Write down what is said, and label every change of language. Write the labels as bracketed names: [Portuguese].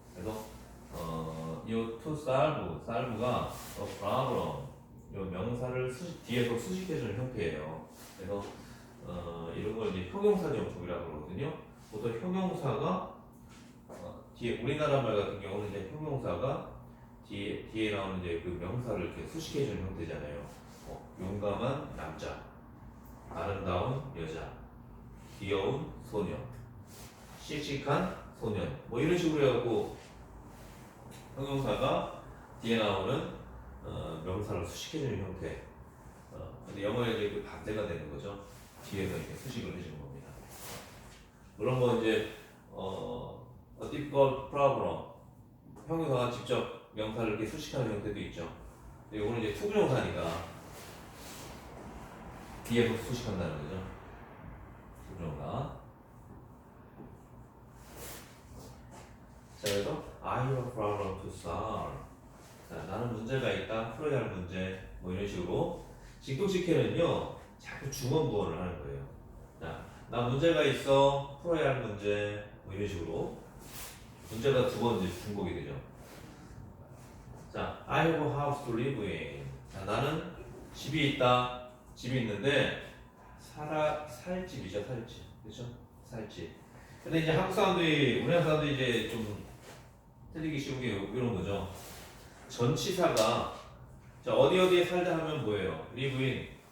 [Korean] 그래서 이 [English] to solve [Korean] 가 [English] a problem. [Korean] 이 명사를 뒤에서 수식해주는 형태예요. 그래서 이런 걸 이제 형용사적 용법이라고 그러거든요. 보통 형용사가 뒤에 우리나라 말 같은 경우는 이제 형용사가 뒤에 나오는 이제 그 명사를 이렇게 수식해주는 형태잖아요. 용감한 남자, 아름다운 여자, 귀여운 소녀, 씩씩한 소년, 뭐 이런 식으로 해갖고 형용사가 뒤에 나오는 명사를 수식해주는 형태. 근데 영어에 이제 그 반대가 되는 거죠. 뒤에서 이렇게 수식을 해주는 겁니다. 그런 거 이제 [English] a difficult problem. [Korean] 형용사가 직접 명사를 이렇게 수식하는 형태도 있죠. 근데 이거는 이제 투부정사니까 뒤에서 수식한다는 거죠. 투부정사. 자, 그래서 [English] I have a problem to solve. [Korean] 자, 나는 문제가 있다. 풀어야 할 문제. 뭐 이런 식으로. 직독식해는요, 자꾸 주어부어를 하는 거예요. 자, 나 문제가 있어. 풀어야 할 문제. 뭐 이런 식으로. 문제가 두 번 이제 중복이 되죠. [English] 자, I have a house to live in. [Korean] 자, 나는 집이 있다. 집이 있는데, 살 집이죠, 살 집. 그렇죠? 살 집. 근데 이제 한국 사람들이, 우리나라 사람들이 이제 좀 틀리기 쉬운 게 이런 거죠. 전치사가 자, 어디에 살다 하면 뭐예요? [English] live in.